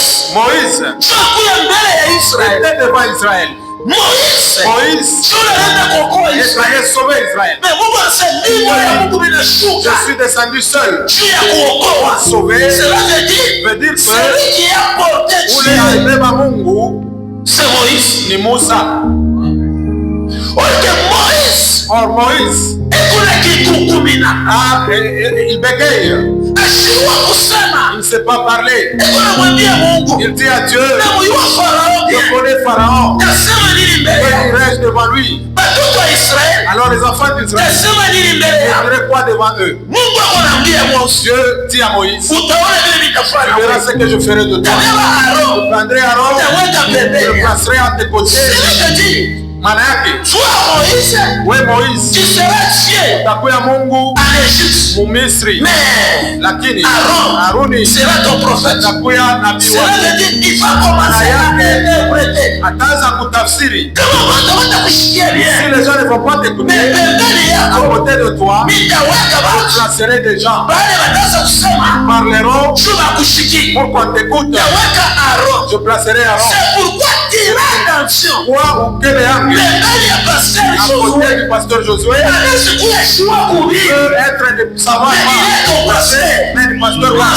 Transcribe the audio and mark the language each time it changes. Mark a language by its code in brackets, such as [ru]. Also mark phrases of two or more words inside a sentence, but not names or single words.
[fr] Moïse était devant Israël. Moïse est allé sauver Israël. Je suis descendu seul pour sauver. Veut dire que [sw] ule alibeba Mungu [fr] c'est Moïse. [sw] ni Musa. [fr] Or Moïse il bégaye. Il ne sait pas parler. Il dit à Dieu, je connais Pharaon. Que dirais-je devant lui? Alors les enfants d'Israël, je dirais quoi devant eux? Dieu dit à Moïse, tu verras ce que je ferai de toi. Je prendrai Aaron, je le placerai à tes côtés. [sw] Maana yake we Moïse utakuwa Mungu Mumisri, lakini Haruni atakuwa nabii wake. Maana yake ataanza kutafsiri. [fr] Si les gens ne vont pas t'écouter, à côté de toi, je placerai des gens qui parleront pour qu'on t'écoute. Je placerai Aaron. Pourquoi quel est à côté du pasteur Josué peut être de savoir mais le pasteur va.